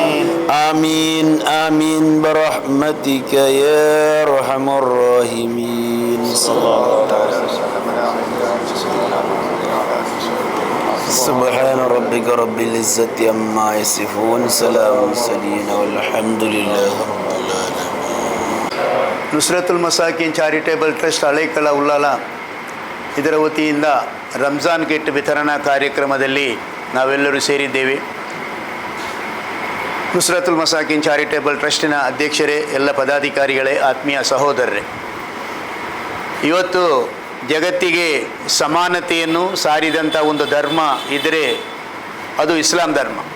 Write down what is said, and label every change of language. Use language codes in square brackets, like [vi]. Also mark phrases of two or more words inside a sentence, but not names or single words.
[ar] آمين آمين برحمتك يا أرحم الراحمين سبحان ربك رب العزة عما يصفون سلام المرسلين والحمد لله رب العالمين. [kn] ನುಸ್ರತುಲ್ ಮಸಾಕಿನ್ ಚಾರಿಟೇಬಲ್ ಟ್ರಸ್ಟ್ ಹಳೇಕಳ ಉಳ್ಳಾಲ ಇದರ ವತಿಯಿಂದ ರಂಜಾನ್ ಕಿಟ್ ವಿತರಣಾ ಕಾರ್ಯಕ್ರಮದಲ್ಲಿ ನಾವೆಲ್ಲರೂ ಸೇರಿದ್ದೇವೆ. ನುಸ್ರತುಲ್ ಮಸಾಕಿನ್ ಚಾರಿಟೇಬಲ್ ಟ್ರಸ್ಟಿನ ಅಧ್ಯಕ್ಷರೇ, ಎಲ್ಲ ಪದಾಧಿಕಾರಿಗಳೇ, ಆತ್ಮೀಯ ಸಹೋದರರೇ, ಇವತ್ತು ಜಗತ್ತಿಗೆ ಸಮಾನತೆಯನ್ನು ಸಾರಿದಂಥ ಒಂದು ಧರ್ಮ ಇದ್ದರೆ ಅದು ಇಸ್ಲಾಂ ಧರ್ಮ.